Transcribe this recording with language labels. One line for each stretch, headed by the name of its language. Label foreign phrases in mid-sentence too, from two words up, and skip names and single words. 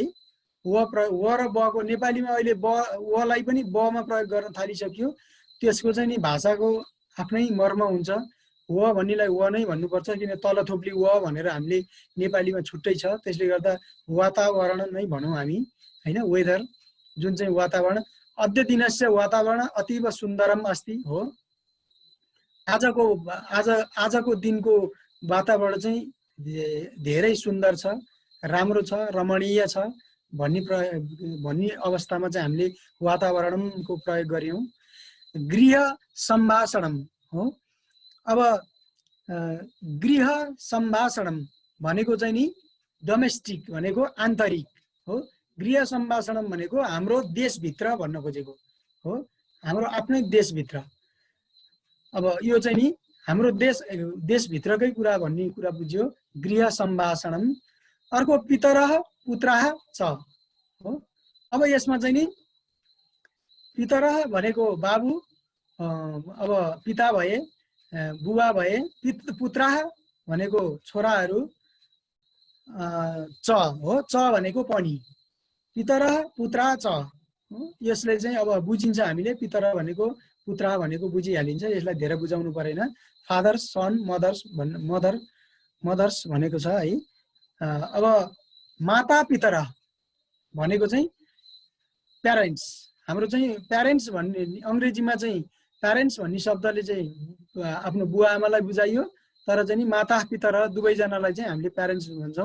Nepali: व र बको नेपालीमा अहिले वलाई पनि बमा प्रयोग गर्न थालिसक्यो। त्यसको चाहिँ नि भाषाको आफ्नै मर्म हुन्छ। व भन्नेलाई व नै भन्नुपर्छ, किन तल थोप्ली व भनेर हामीले नेपालीमा छुट्टै छ। त्यसले गर्दा वातावरण नै भनौँ हामी होइन, वेदर जुन चाहिँ वातावरण।
Sanskrit: अद्य दिनस्य वातावरण अतीव सुन्दरम अस्ति
Nepali: हो, आजको दिनको वातावरण चाहिँ धेरै सुन्दर छ, राम्रो छ, रमणीय छ भन्ने अवस्थामा चाहिँ हामीले वातावरणको प्रयोग गर्यौँ।
Sanskrit: गृह सम्भाषणम हो।
Nepali: अब
Sanskrit: गृह सम्भाषणम
Nepali: भनेको चाहिँ नि डोमेस्टिक भनेको आन्तरिक हो।
Sanskrit: गृह सम्भाषणम
Nepali: भनेको हाम्रो देशभित्र भन्न खोजेको हो, हाम्रो आफ्नै देशभित्र। अब यो चाहिँ नि हाम्रो देशभित्रकै कुरा भन्ने कुरा बुझ्यो,
Sanskrit: गृह सम्भाषणम। अर्को पितरः पुत्रः च हो।
Nepali: अब यसमा चाहिँ नि पितरः भनेको बाबु, अब पिता भए, बुबा भए। पुत्रः भनेको छोराहरू, च हो, च भनेको पनि।
Sanskrit: पितरः पुत्रः च हो।
Nepali: यसले चाहिँ अब बुझिन्छ हामीले, पितरः भनेको पुत्र भनेको बुझिहालिन्छ, यसलाई धेरै बुझाउनु परेन।
English: fathers, son, mothers
Nepali: भनेको छ है। अब
Sanskrit: माता पितरः
Nepali: भनेको चाहिँ प्यारेन्ट्स, हाम्रो चाहिँ प्यारेन्ट्स भन्ने अङ्ग्रेजीमा चाहिँ प्यारेन्ट्स भन्ने शब्दले चाहिँ आफ्नो बुवा आमालाई बुझाइयो, तर चाहिँ नि
Sanskrit: माता पितरः
Nepali: दुवैजनालाई चाहिँ हामीले प्यारेन्ट्स भन्छौँ।